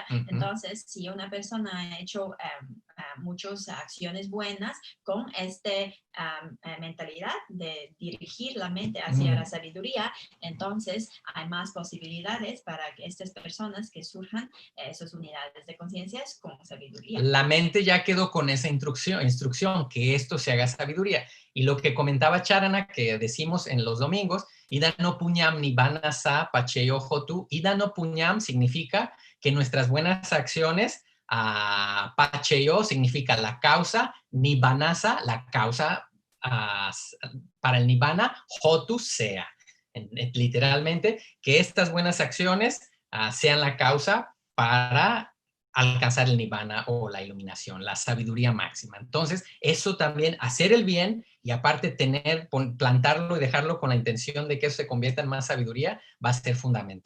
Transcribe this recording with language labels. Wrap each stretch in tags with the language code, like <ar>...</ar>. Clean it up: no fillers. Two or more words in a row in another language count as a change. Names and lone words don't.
<es>Entonces, si una persona ha hecho muchas acciones buenas con esta mentalidad de dirigir la mente hacia la sabiduría, entonces hay más posibilidades para que estas personas que surjan esas unidades de conciencia con sabiduría. La mente ya quedó con esa instrucción, que esto se haga sabiduría. Y lo que comentaba Charana, que decimos en los domingos,</es> <pi>Ida no puñam nibbana sa pacheyo hotu. Ida no puñam</pi> <es>significa que nuestras buenas acciones, pacheyo significa la causa, nibbanasa, la causa para el nibbana, hotu sea. Literalmente, que estas buenas acciones sean la causa para alcanzar el nirvana o la iluminación, la sabiduría máxima. Entonces, eso también, hacer el bien y aparte plantarlo y dejarlo con la intención de que eso se convierta en más sabiduría, va a ser fundamental.</es>